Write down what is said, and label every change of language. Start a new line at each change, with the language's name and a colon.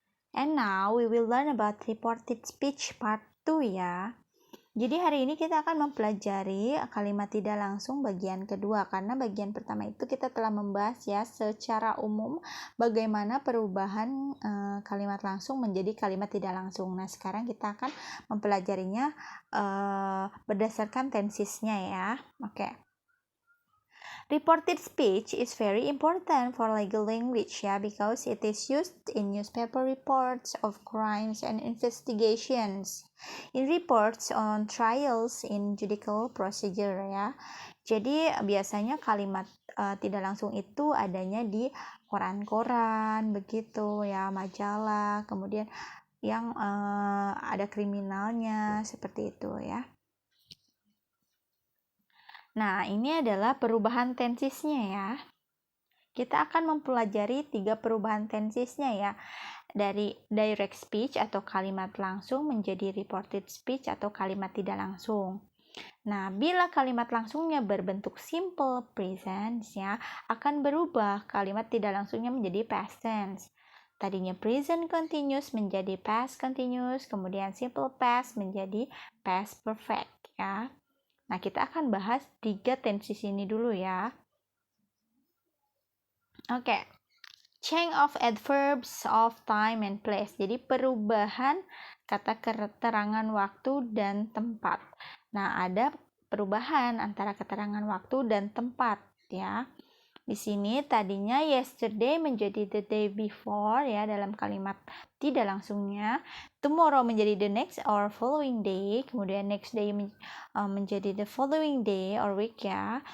English: And now we will learn about reported speech part 2 ya.
Indonesian: Jadi hari ini kita akan mempelajari kalimat tidak langsung bagian kedua, karena bagian pertama itu kita telah membahas ya secara umum bagaimana perubahan kalimat langsung menjadi kalimat tidak langsung. Nah, sekarang kita akan mempelajarinya berdasarkan tensisnya ya. Oke.
English: Reported speech is very important for legal language because it is used in newspaper reports of crimes and investigations, in reports on trials in judicial procedure ya.
Indonesian: Jadi biasanya kalimat tidak langsung itu adanya di koran-koran begitu ya, majalah, kemudian yang ada kriminalnya seperti itu ya. Nah, ini adalah perubahan tensisnya ya. Kita akan mempelajari 3 perubahan tensisnya ya. Dari direct speech atau kalimat langsung menjadi reported speech atau kalimat tidak langsung. Nah, bila kalimat langsungnya berbentuk simple present ya, akan berubah kalimat tidak langsungnya menjadi past tense. Tadinya present continuous menjadi past continuous, kemudian simple past menjadi past perfect ya. Nah, kita akan bahas 3 tensis ini dulu ya. Oke.
English: Change of adverbs of time and place.
Indonesian: Jadi perubahan kata keterangan waktu dan tempat. Nah, ada perubahan antara keterangan waktu dan tempat ya. Di sini tadinya yesterday menjadi
English: the day before
Indonesian: ya dalam kalimat tidak langsungnya. Tomorrow menjadi
English: the next or following day.
Indonesian: Kemudian next day menjadi
English: the following day or week
Indonesian: ya.